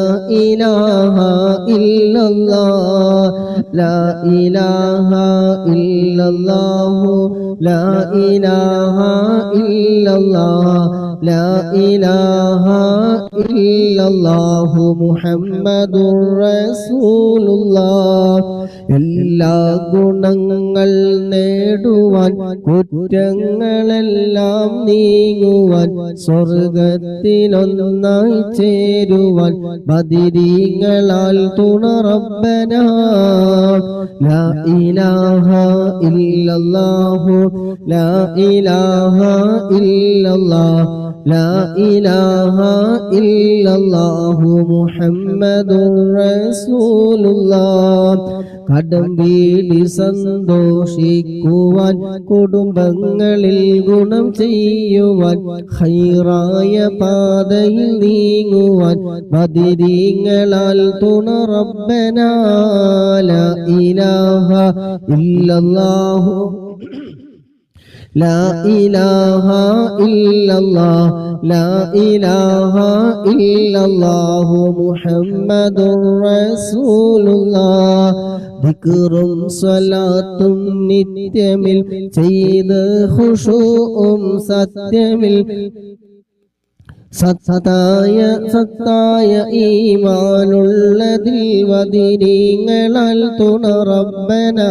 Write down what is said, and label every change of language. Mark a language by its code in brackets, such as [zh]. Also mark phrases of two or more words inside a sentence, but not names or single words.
[ar] إله إلا الله لا إله إلا الله لا إله إلا الله لا إله إلا الله محمد رسول الله. [ml] എല്ലാ ഗുണങ്ങൾ നേടുവാൻ കുറ്റങ്ങളെല്ലാം നീങ്ങുവാൻ സ്വർഗത്തിലൊന്നായി ചേരുവാൻ ബദരീങ്ങളാൽ തുണ റബ്ബനാ. [ar] لا إله إلا الله لا إله إلا الله لا إله إلا الله محمد رسول الله. [ml] കടം വീടി സന്തോഷിക്കുവാൻ കുടുംബങ്ങളിൽ ഗുണം ചെയ്യുവാൻ ഖൈറായ പാതയിൽ നീങ്ങുവാൻ ബദരീങ്ങളാൽ തുണ റബ്ബനാ. [ar] لا إله إلا الله لا إله إلا الله لا إله إلا الله محمد رسول الله. [ml] ذكറും സ്വലാത്തും നിത്യമിൽ ചെയ്ത് ഖുശൂഉം സത്യമിൽ സത്തായ ഈമാനുള്ളതിൽ വദരീങ്ങളാൽ തുണ റബ്ബനാ.